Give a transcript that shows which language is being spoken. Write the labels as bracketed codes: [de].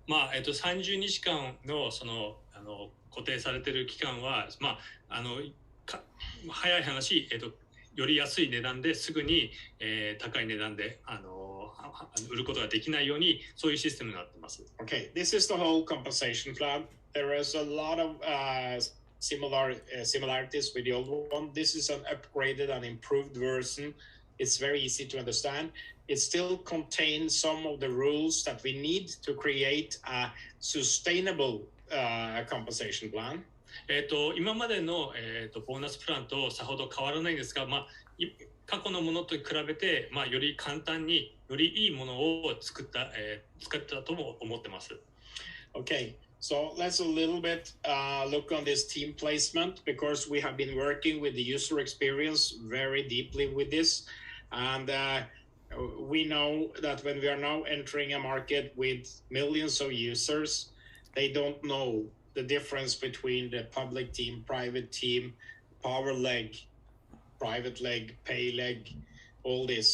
[ja] 30日間のその固定されている期間は、早い話、より安い値段ですぐに、高い値段で売ることができないように、そういうシステムになっています。 [en] Okay, this is the whole compensation plan. There is a lot of similarities with the old one. This is an upgraded and improved version. It's very easy to understand. It still contains some of the rules that we need to create a sustainable compensation plan. [ja] 今までの、ボーナスプランとさほど変わらないんですが、過去のものと比べて、より簡単によりいいものを作ったとも思ってます。 [en] Okay, so let's a little bit look on this team placement, because we have been working with the user experience very deeply with this. And we know that when we are now entering a market with millions of users, they don't know the difference between the public team, private team, power leg, private leg, pay leg, all this.